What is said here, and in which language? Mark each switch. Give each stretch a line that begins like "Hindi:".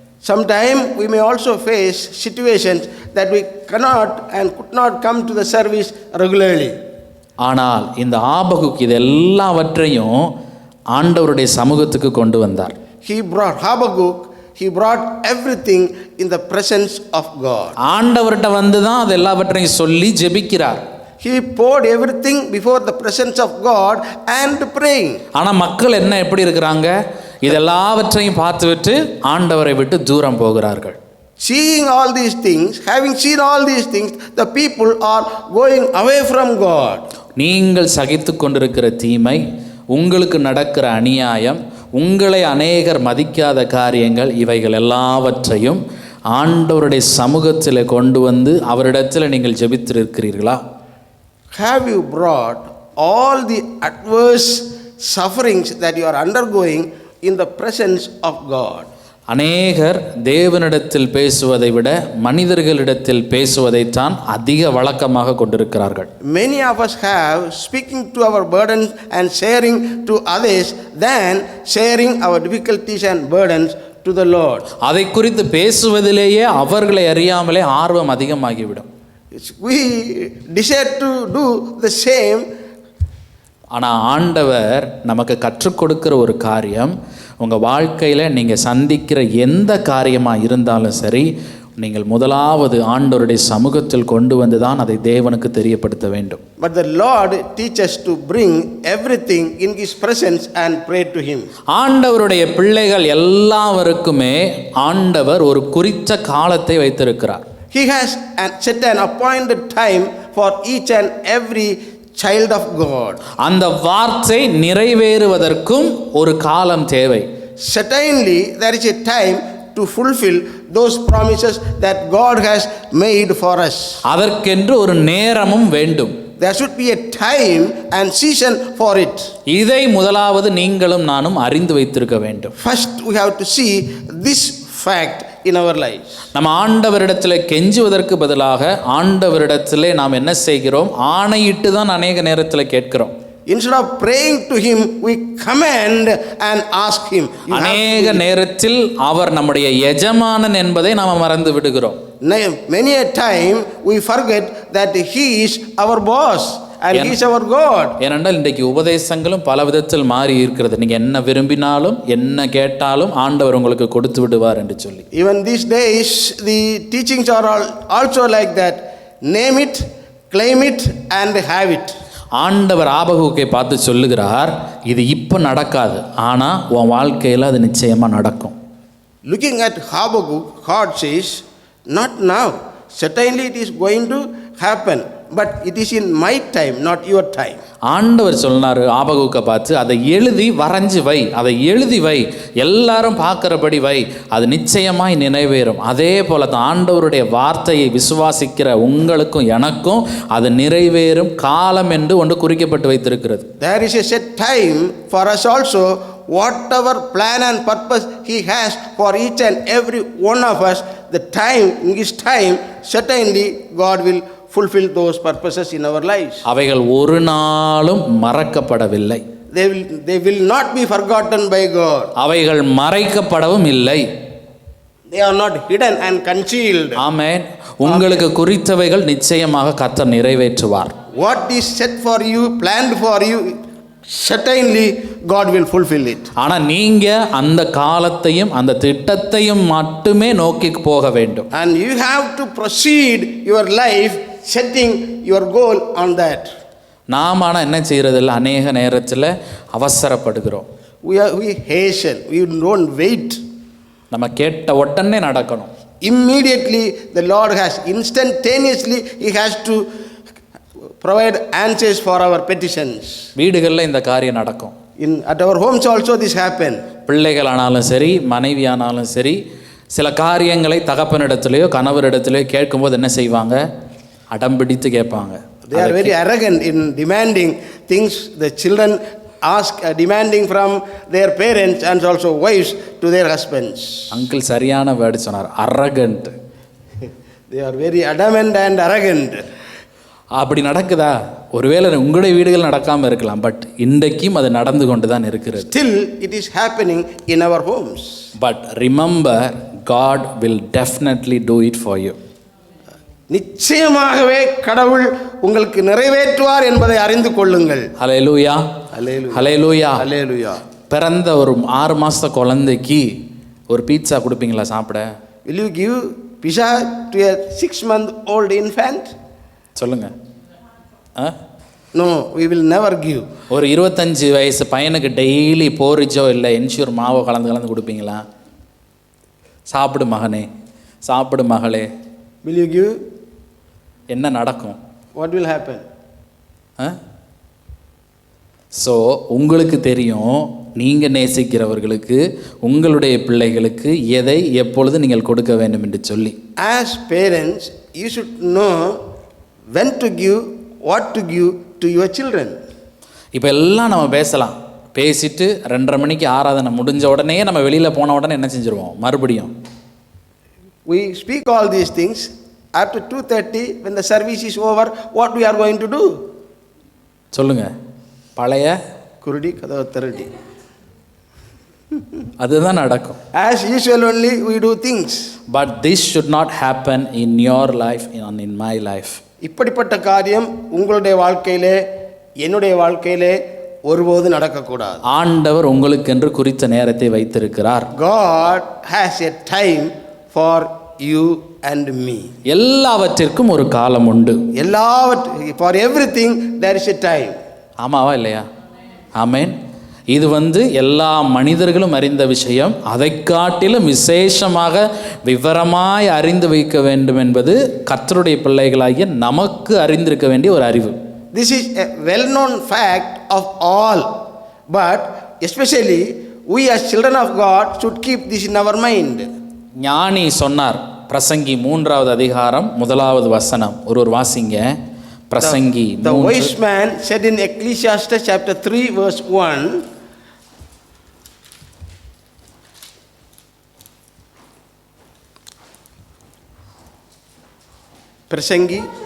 English: Sometime we may also face situations that we cannot and could not come to the service regularly.
Tamil: ஆனால் இந்த ஆபகுக் இது எல்லாவற்றையும் ஆண்டவருடைய சமூகத்துக்கு கொண்டு வந்தார்.
English: He brought everything in the presence of God.
Tamil: ஆண்டவர்கிட்ட வந்து தான் அது எல்லாவற்றையும் சொல்லி ஜெபிக்கிறார்.
English: He poured everything before the presence of God and praying.
Tamil: ஆனால் மக்கள் எப்படி இருக்கிறாங்க? இதெல்லாவற்றையும் பார்த்துவிட்டு ஆண்டவரை விட்டு தூரம் போகிறார்கள்.
English: Seeing all these things, having seen all these things, the people are going away from God.
Tamil: நீங்கள் சகித்து கொண்டிருக்கிற தீமை, உங்களுக்கு நடக்கிற அநியாயம், உங்களை அநேகர் மதிக்காத காரியங்கள், இவைகள் எல்லாவற்றையும் ஆண்டவருடைய சமூகத்தில் கொண்டு வந்து அவரிடத்தில் நீங்கள் ஜெபித்திருக்கிறீர்களா?
English: Have you brought all the adverse sufferings that you are undergoing in the presence of God?
Tamil: அநேகர் தேவனிடத்தில் பேசுவதை விட மனிதர்களிடத்தில் பேசுவதைத்தான் அதிக வழக்கமாக கொண்டிருக்கிறார்கள்.
English: Many of us have speaking to our burdens and sharing to others than sharing our difficulties and burdens to the Lord.
Tamil: அதை குறித்து பேசுவதிலேயே அவர்களை அறியாமலே ஆர்வம் அதிகமாகிவிடும்.
English: We desire to do the same
Tamil: ஆனால் ஆண்டவர் நமக்கு கற்றுக் கொடுக்கிற ஒரு காரியம், உங்கள் வாழ்க்கையில் நீங்கள் சந்திக்கிற எந்த காரியமாக இருந்தாலும் சரி, நீங்கள் முதலாவது ஆண்டவருடைய சமூகத்தில் கொண்டு வந்து தான் அதை தேவனுக்கு தெரியப்படுத்த வேண்டும்.
English: But the Lord teaches to bring everything in His presence and pray to Him.
Tamil: ஆண்டவருடைய பிள்ளைகள் எல்லாருக்குமே ஆண்டவர் ஒரு குறித்த காலத்தை வைத்திருக்கிறார்.
English: He has set an appointed time for each and every child of God.
Tamil: அந்த வார்த்தை நிறைவேறுவதற்கும் ஒரு காலம் தேவை.
English: Certainly there is a time to fulfill those promises that God has made for us.
Tamil: அதற்கென்று ஒரு நேரமும் வேண்டும்.
English: There should be a time and season for it.
Tamil: இதை முதலாவது நீங்களும் நானும் அறிந்து வைத்திருக்க வேண்டும்.
English: First we have to see this fact in our lives.
Tamil: நம்ம ஆண்டவரிடத்தில் கெஞ்சுவதற்கு பதிலாக ஆண்டவரிடத்திலே நாம் என்ன செய்கிறோம்? ஆணையிட்டு தான் அநேக நேரத்தில் கேட்கிறோம்.
English: Instead of praying to Him, we command and ask Him.
Tamil: அநேக நேரத்தில் அவர் நம்முடைய எஜமானன் என்பதை நாம் மறந்து விடுகிறோம்.
English: Many a time we forget that He is our boss and He is our God.
Tamil: ஏனென்றால் இன்றைக்கு உபதேசங்களும் பல விதத்தில் மாறி இருக்கிறது. நீங்கள் என்ன விரும்பினாலும் என்ன கேட்டாலும் ஆண்டவர் உங்களுக்கு கொடுத்து விடுவார் என்று சொல்லி.
English: Even these days the teachings are also like that. Name it, claim it and have it.
Tamil: ஆண்டவர் ஆபகுக்கை பார்த்து சொல்லுகிறார், இது இப்போ நடக்காது, ஆனால் உன் வாழ்க்கையில் அது நிச்சயமாக நடக்கும்.
English: Looking at Habakkuk, God says, not now. Certainly it is going to happen, but it is in my time, not your time.
Tamil: ஆண்டவர் சொன்னார் ஆபகுக்கை பார்த்து, அதை எழுதி வரைஞ்சி வை, அதை எழுதி வை, எல்லாரும் பார்க்குறபடி வை, அது நிச்சயமாய் நிறைவேறும். அதே போல தான் ஆண்டவருடைய வார்த்தையை விசுவாசிக்கிற உங்களுக்கும் எனக்கும் அது நிறைவேறும் காலம் என்று ஒன்று குறிக்கப்பட்டு வைத்திருக்கிறது.
English: There is a set time for us also. Whatever plan and purpose He has for each and every one of us, the time, in His time, certainly God will fulfill those purposes in our lives.
Tamil: அவைகள் ஒரு நாளும் மறக்கப்படவில்லை.
English: They will not be forgotten by God.
Tamil: அவைகள் மறைக்கப்படவும் இல்லை.
English: They are not hidden and concealed.
Tamil: ஆமென். உங்களுக்கு குறித்தவைகள் நிச்சயமாக கர்த்தர் நிறைவேற்றுவார்.
English: What is set for you, planned for you, certainly God will fulfill it.
Tamil: ஆனா நீங்க அந்த காலத்தையும் அந்த திட்டத்தையும் மட்டுமே நோக்கி போக வேண்டும்.
English: And you have to proceed your life setting your goal on that.
Tamil: நாம் ஆனால் என்ன செய்யறதில்ல, அநேக நேரத்தில் அவசரப்படுகிறோம்.
English: We hasten, we don't wait.
Tamil: நம்ம கேட்ட உடனே நடக்கணும்.
English: Immediately the Lord has instantaneously He has to provide answers for our petitions.
Tamil: வீடுகளில் இந்த காரியம் நடக்கும்.
English: At our homes also this happen.
Tamil: பிள்ளைகளானாலும் சரி, மனைவியானாலும் சரி, சில காரியங்களை தகப்பனிடத்திலேயோ கணவரிடத்திலேயோ கேட்கும்போது என்ன செய்வாங்க? அடம்பிடித்து கேட்பாங்க.
English: They are very arrogant in demanding things. The children ask demanding from their parents and also wives to their husbands.
Tamil: Uncle சரியான வேர்டு சொன்னார், arrogant.
English: They are very adamant and arrogant.
Tamil: அப்படி நடக்குதா? ஒருவேளை உங்களுடைய வீடுகள் நடக்காமல் இருக்கலாம், பட் இன்றைக்கும் அது நடந்து கொண்டு தான் இருக்கிறது.
English: Still it is happening in our homes. But remember, God will definitely do it for you.
Tamil: நிச்சயமாகவே கடவுள் உங்களுக்கு நிறைவேற்றுவார் என்பதை அறிந்து கொள்ளுங்கள். ஹல்லேலூயா, ஹல்லேலூயா, ஹல்லேலூயா. பிறந்த ஒரு 6 மாச குழந்தைக்கு ஒரு பீட்சா கொடுப்பீங்களா சாப்பிட?
English: Will you give pizza to a 6-month-old infant?
Tamil: சொல்லுங்க.
English: No, we will never give.
Tamil: ஒரு 25 வயசு பையனுக்கு டெய்லி போரிச்சோ இல்லை என்ஷூர் மாவோ கலந்து கொடுப்பீங்களா? சாப்பிடு மகனே, சாப்பிடு மகளே.
English: Will you give?
Tamil: என்ன நடக்கும்?
English: What will happen?
Tamil: ஸோ உங்களுக்கு தெரியும், நீங்கள் நேசிக்கிறவர்களுக்கு உங்களுடைய பிள்ளைகளுக்கு எதை எப்பொழுது நீங்கள் கொடுக்க வேண்டும் என்று சொல்லி.
English: As parents, you should know when to give, what to give to your children.
Tamil: இப்போ எல்லாம் நம்ம பேசலாம், பேசிட்டு 2:30 மணிக்கு ஆராதனை முடிஞ்ச உடனே நம்ம வெளியில் போன உடனே என்ன செஞ்சுருவோம்? மறுபடியும்
English: We speak all these things. After 2:30, when the service is over, what we are going to do?
Tamil: சொல்லுங்க. பழைய குருடி கதவு திரடி. அதுதான் நடக்கும்.
English: As usual only we do things. But this should not happen in your life and in my life.
Tamil: இப்படிப்பட்ட காரியம் உங்களுடைய வாழ்க்கையிலே, என்னுடைய வாழ்க்கையிலே ஒருபோது நடக்கக்கூடாது. ஆண்டவர் உங்களுக்கென்று குறித்த நேரத்தை வைத்திருக்கிறார்.
English: God has a time for you and me.
Tamil: எல்லாவற்றிற்கும் ஒரு காலம் உண்டு.
English: For everything there is a time.
Tamil: ஆமாவா இல்லையா? ஆமென். இது எல்லா மனிதர்களும் அறிந்த விஷயம். அதை காட்டிலும் விசேஷமாக விவரமாய் அறிந்து வைக்க வேண்டும் என்பது கர்த்தருடைய பிள்ளைகளாகிய நமக்கு அறிந்திருக்க வேண்டிய ஒரு அறிவு.
English: This is a well-known fact of all, but especially we as children of God should keep this in our mind.
Tamil: ஞானி சொன்னார், பிரசங்கி 3வது அதிகாரம் 1வது வசனம். ஒரு வாசிங்க. பிரசங்கி.
English: The wise man said in Ecclesiastes chapter 3 verse 1, பிரசங்கி,